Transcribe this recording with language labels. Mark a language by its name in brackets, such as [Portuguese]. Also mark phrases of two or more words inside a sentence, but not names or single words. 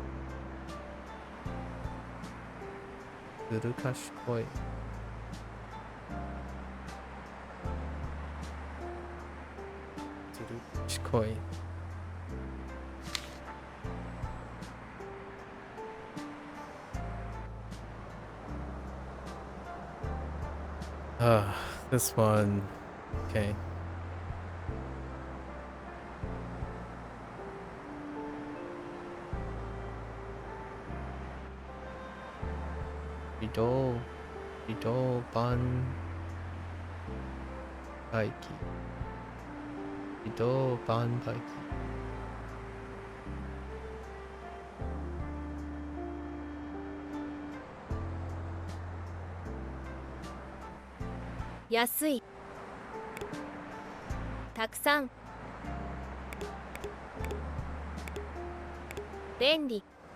[Japanese] ずる賢い。ずる賢い。 [English] This one. Okay. Rido ban baiki. Rido ban baiki. [Japanese] 安い。たくさん。便利。